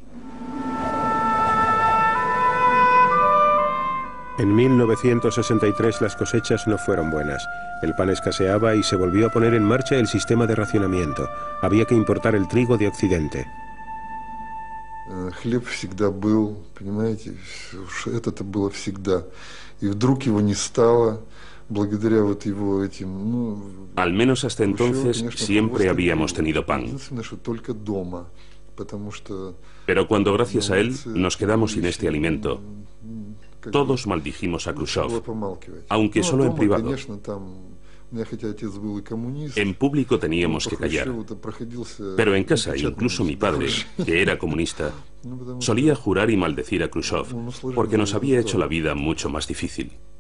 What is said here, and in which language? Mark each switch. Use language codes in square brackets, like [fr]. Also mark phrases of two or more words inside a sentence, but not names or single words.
[es] En 1963 las cosechas no fueron buenas. El pan escaseaba y se volvió a poner en marcha el sistema de racionamiento. Había que importar el trigo de Occidente. [ru] Хлеб всегда был, понимаете, это было всегда. И вдруг его не стало, благодаря вот его этим, [es] Al menos hasta entonces siempre habíamos tenido pan. [ru] Единственное, что только дома, потому что... [es] Pero cuando gracias a él nos quedamos sin este alimento, todos maldijimos a Khrushchev, aunque solo en privado. En público teníamos que callar, pero en casa incluso mi padre, que era comunista, solía jurar y maldecir a Khrushchev porque nos había hecho la vida mucho más difícil.